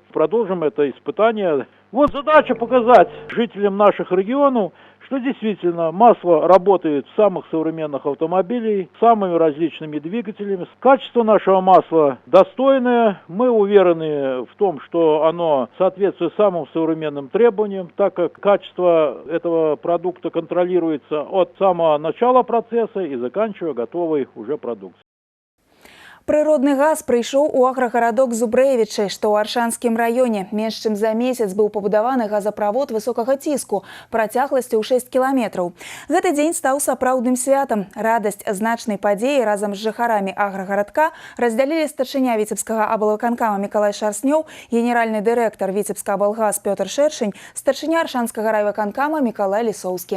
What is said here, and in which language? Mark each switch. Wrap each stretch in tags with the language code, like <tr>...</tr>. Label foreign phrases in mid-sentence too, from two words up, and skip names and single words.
<ru>Продолжим это испытание. Вот задача показать жителям наших регионов, что действительно масло работает в самых современных автомобилях, с самыми различными двигателями. Качество нашего масла достойное. Мы уверены в том, что оно соответствует самым современным требованиям, так как качество этого продукта контролируется от самого начала процесса и заканчивая готовой уже продукцией.</ru> <be>Прыродны газ прыйшоў у аграгарадок Зубрэвічы, што ў Аршанскім раёне. Менш чым за месяц быў пабудаваны газаправод высокага ціску працягласцю ў 6 кіламетраў. Гэты дзень стаў сапраўдным святам. Радасць значнай падзеі разам з жыхарамі аграгарадка раздзялілі старшыня Віцебскага аблвыканкама Мікалай Шарснёў, генеральны дырэктар Віцебска аблгаз Пётр Шэршань, старшыня Аршанскага райвыканкама Мікалай Лісоўскі.</be>